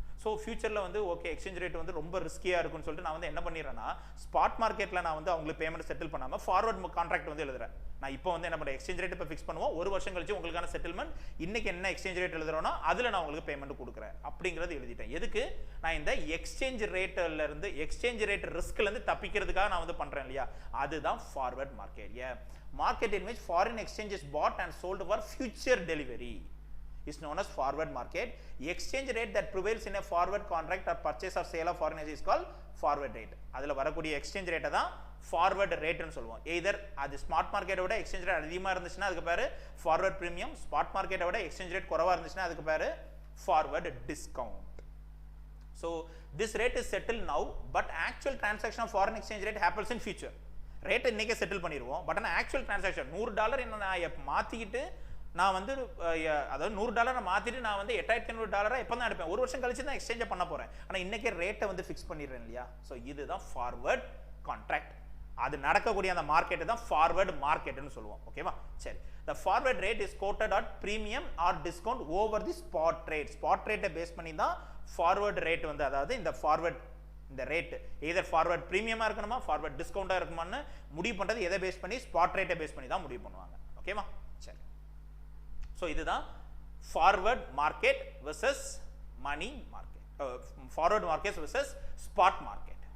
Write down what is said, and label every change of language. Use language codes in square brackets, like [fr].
[ta] So ஃபியூச்சரில் வந்து okay exchange rate வந்து ரொம்ப ரிஸ்கியாக இருக்குன்னு சொல்லிட்டு நான் வந்து என்ன பண்ணிடுறேன்னா ஸ்பாட் மார்க்கெட்டில் நான் வந்து அவங்களுக்கு பேமெண்ட் செட்டில் பண்ணாமல் ஃபார்வர்ட் கான்ட்ராக்ட் வந்து எழுதுறேன். நான் இப்போ வந்து என்ன பண்ணுறேன், எக்ஸ்சேஞ்ச் ரேட் இப்போ ஃபிக்ஸ் பண்ணுவோம், ஒரு வருஷம் கழிச்சு உங்களுக்கான செட்டில்மெண்ட் இன்னைக்கு என்ன எக்ஸ்சேஞ்ச் ரேட் எழுதுறோன்னா அதில் நான் உங்களுக்கு பேமெண்ட் கொடுக்குறேன் அப்படிங்கிறது எழுதிட்டேன். எதுக்கு, நான் இந்த எக்ஸ்சேஞ்ச் ரேட்டில் இருந்து எக்ஸ்சேஞ்ச் ரேட் ரிஸ்க்லேருந்து தப்பிக்கிறதுக்காக நான் வந்து பண்ணுறேன் இல்லையா, அதுதான் forward market. Market [en] in which foreign exchange is bought and sold for future delivery is known as forward market. Exchange rate that prevails in a forward contract or purchase or sale of foreign exchange is called forward rate. [ta] அதில் வரக்கூடிய exchange ரேட்டை தான் forward ரேட்னு சொல்லுவோம். [en] either [ta] அது smart மார்க்கெட்டை விட exchange rate அதிகமாக இருந்துச்சுன்னா அதுக்கு பேர் ஃபார்வர்ட் ப்ரீமியம், ஸ்பாட் மார்க்கெட்டை விட எக்ஸ்சேஞ்ச் ரேட் குறைவாக இருந்துச்சுன்னா அதுக்கு பேர் forward discount. [en] So this rate is settled now, but actual transaction of foreign exchange rate happens in future. [ta] ரேட்டை இன்னைக்கே செட்டில் பண்ணிடுவோம், பட் ஆனால் ஆக்சுவல் டிரான்சாக்ஷன் $100 என்ன நான் மாற்றிக்கிட்டு நான் வந்து அதாவது $100 மாற்றிட்டு நான் வந்து $8,500 எப்போ தான் எடுப்பேன், ஒரு வருஷம் கழிச்சு தான் எக்ஸ்சேஞ்சை பண்ண போகிறேன். ஆனால் இன்னைக்கே ரேட்டை வந்து ஃபிக்ஸ் பண்ணிடுறேன் இல்லையா. ஸோ இதுதான் ஃபார்வர்ட் கான்ட்ராக்ட். அது நடக்கக்கூடிய அந்த மார்க்கெட்டு தான் ஃபார்வர்ட் மார்க்கெட்டுன்னு சொல்லுவோம். ஓகேவா, சரி. [en] The forward rate is quoted at premium or discount over the spot rate. [ta] Spot ரேட்டை பேஸ் பண்ணி தான் ஃபார்வர்ட் ரேட் வந்து, அதாவது இந்த ஃபார்வர்ட் இந்த ரேட் எதர் ஃபார்வர்ட் ப்ரீமியமாக இருக்கணுமா ஃபார்வர்ட் டிஸ்கவுண்டாக இருக்குமான்னு முடிவு பண்ணுறது எதை பேஸ் பண்ணி, ஸ்பாட் ரேட்டை பேஸ் பண்ணி தான் முடிவு பண்ணுவாங்க. ஓகேவா, சரி. ஸோ இதுதான் forward market versus money market, forward market versus spot market.